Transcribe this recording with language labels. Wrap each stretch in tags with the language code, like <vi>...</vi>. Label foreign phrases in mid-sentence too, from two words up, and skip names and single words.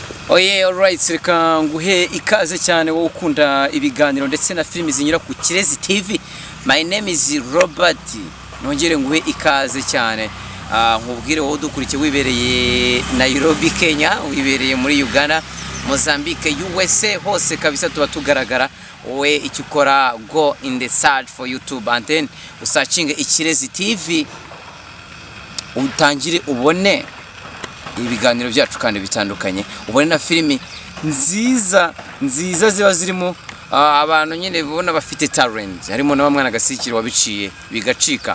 <rw>Oye, alright, reka nguhe ikaze cyane wowe ukunda ibiganiro ndetse na filimi zinyura ku Kirezi TV.</rw> <en>My name is Robert.</en> <rw>Nongere nguhe ikaze cyane. Nkubwire wowe dukurikiye wibereye Nairobi, Kenya, wibereye muri Uganda, Mozambique, USA, hose kabisa tuba tugaragara. Wowe icyo ukora,</rw> <en>go in the search for YouTube and then usearching Kirezi TV.</en> <rw>Utangire ubone ibiganiro byacu kandi bitandukanye, ubone na filimi nziza ziba zirimo abantu nyine bibona bafite talent, harimo na bamwana gasikiro wabiciye bigacika.</rw>